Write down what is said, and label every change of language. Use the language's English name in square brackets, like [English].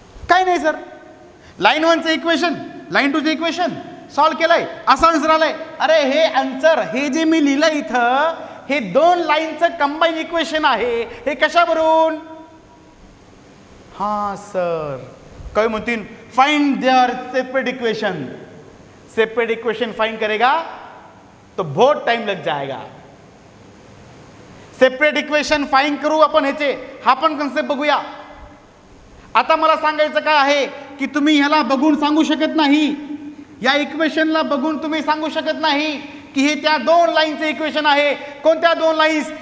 [Marathi] काय नाही sir, line 1चं equation line 2चं equation solve केलंय, असा आन्सर आलाय. अरे हे आन्सर, हे जे मी लिहिलं इथं, हे दोन लाईनचं कंबाईन इक्वेशन आहे. हे कशावरून? सर काय म्हणतील, [English] Find their separate equation. [Hindi] Separate equation find करेगा तो बहुत टाइम लग जाएगा. [Marathi] सेपरेट इक्वेशन फाइंड करू आपण ह्याचे, हा पण कन्सेप्ट बघूया. आता मला सांगायचं काय आहे की तुम्ही ह्याला बघून सांगू शकत नाही, या इक्वेशनला बघून तुम्ही सांगू शकत नाही की हे त्या दोन लाईनचे इक्वेशन आहे. कोणत्या दोन लाईन्स?